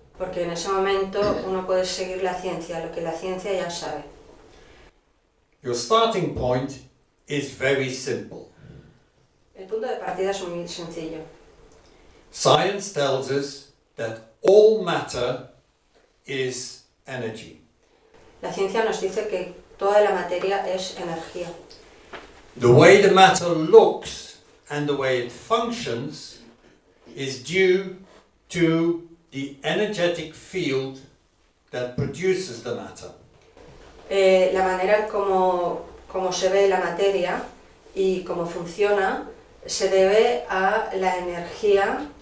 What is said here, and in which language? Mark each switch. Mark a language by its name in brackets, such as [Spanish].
[Spanish] Porque en ese momento uno puede seguir la ciencia, lo que la ciencia ya sabe. [English] Your starting point is very simple. [Spanish] El punto de partida es muy sencillo. [English] Science tells us that all matter is energy. [Spanish] La ciencia nos dice que toda la materia es energía. [English] The way the matter looks and the way it functions is due to the energetic field that produces the matter. [Spanish] La manera como se ve la materia y cómo funciona se debe a la energía